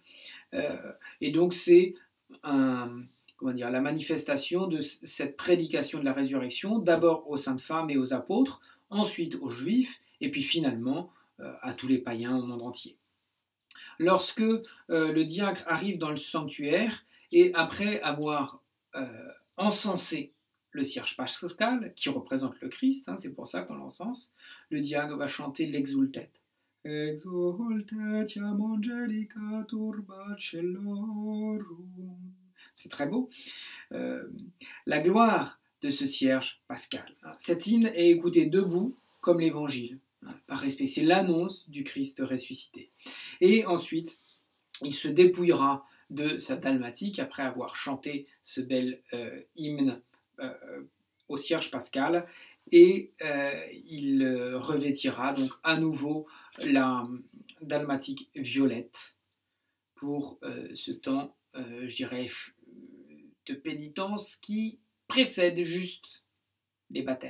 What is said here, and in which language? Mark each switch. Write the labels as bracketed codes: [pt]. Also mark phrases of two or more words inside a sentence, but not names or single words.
[fr] Et donc c'est la manifestation de cette prédication de la résurrection, d'abord aux saintes femmes et aux apôtres, ensuite aux juifs, et puis finalement à tous les païens au monde entier. Lorsque le diacre arrive dans le sanctuaire, et après avoir encensé le cierge pascal, qui représente le Christ, c'est pour ça qu'on l'encense, le diacre va chanter l'exultet. [la] Exultatiam angelica turba cellorum. [fr] C'est très beau. La gloire de ce cierge pascal. Cet hymne est écouté debout comme l'évangile, par respect. C'est l'annonce du Christ ressuscité. Et ensuite, il se dépouillera de sa dalmatique après avoir chanté ce bel hymne au cierge pascal, et il revêtira donc à nouveau la dalmatique violette pour ce temps, je dirais, de pénitence qui précède juste les baptêmes.